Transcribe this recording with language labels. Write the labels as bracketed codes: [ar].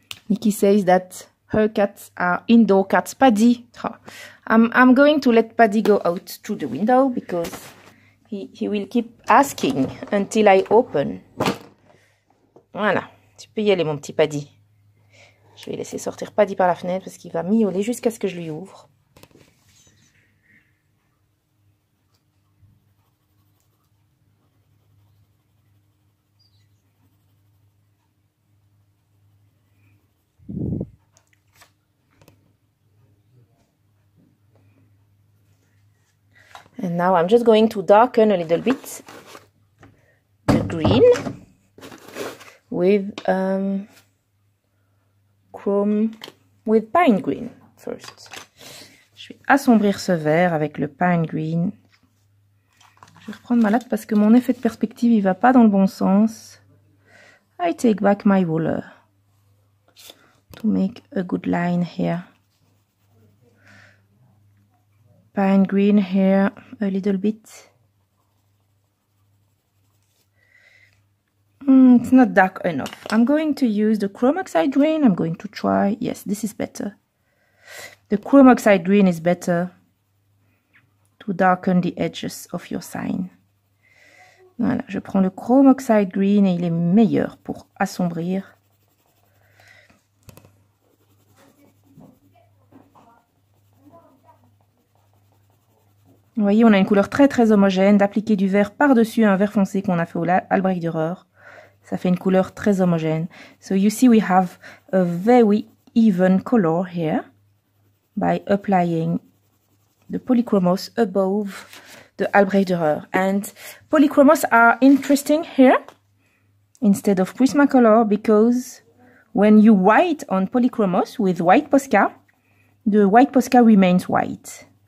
[en] Nikki says that her cats are indoor cats. Paddy, I'm going to let Paddy go out through the window because he will keep asking until I open. [fr] Voilà, tu peux y aller mon petit Paddy. Je vais laisser sortir Paddy par la fenêtre parce qu'il va miauler jusqu'à ce que je lui ouvre. [en] And now I'm just going to darken a little bit the green with chrome with pine green first. [fr] Je vais assombrir ce vert avec le pine green. Je vais reprendre ma latte parce que mon effet de perspective il va pas dans le bon sens. [en] I take back my ruler to make a good line here. Pine green here a little bit. It's not dark enough. I'm going to use the chrome oxide green. I'm going to try. Yes, this is better. The chrome oxide green is better to darken the edges of your sign. [fr] Voilà, je prends le chrome oxide green et il est meilleur pour assombrir. Vous voyez, on a une couleur très homogène, d'appliquer du vert par-dessus un vert foncé qu'on a fait au Albrecht Dürer. Ça fait une couleur très homogène. [en] So you see we have a very even color here by applying the Polychromos above the Albrecht Dürer. And Polychromos are interesting here instead of Prismacolor because when you write on Polychromos with white Posca, the white Posca remains white.